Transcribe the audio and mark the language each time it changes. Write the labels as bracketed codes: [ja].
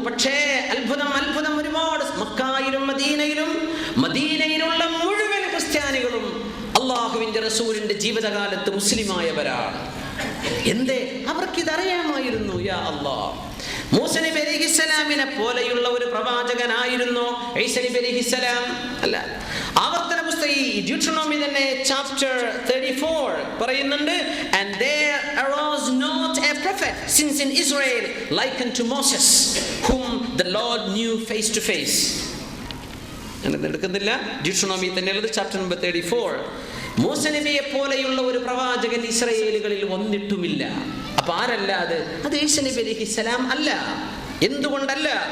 [ml] പക്ഷേ അത്ഭുതം ഒരുപാട്. മക്കയിലും മദീനയിലുള്ള മുഴുവൻ ക്രിസ്ത്യാനികളും അള്ളാഹുവിന്റെ റസൂലിന്റെ ജീവിതകാലത്ത് മുസ്ലിമായവരാണ്. എന്തേ? അവർക്കിതറിയാമായിരുന്നു. യാ അല്ലാഹ്, മൂസ നബി അലൈഹിസ്സലാമിനെ പോലെയുള്ള ഒരു പ്രവാചകനായിരുന്നു ഈസ നബി അലൈഹിസ്സലാം. അല്ല, ആവർത്തന പുസ്തകം ഡ്യൂട്ടറോണമി തന്നെ ചാപ്റ്റർ 34 പറയുന്നുണ്ട്, [en] and there arose not a prophet since in Israel like unto Moses, whom the Lord knew face to face. [ml] എടുക്കുന്നില്ല, ഡ്യൂട്ടറോണമി തന്നെയുള്ളത് ചാപ്റ്റർ നമ്പർ 34. മൂസ നബിയെ പോലെയുള്ള ഒരു പ്രവാചകൻ ഇസ്രായേലുകളിൽ വന്നിട്ടുമില്ല. അപ്പൊ ആരല്ല അത്? അത് ഈസ നബി അലൈഹിസ്സലാം അല്ല. എന്തുകൊണ്ടല്ല?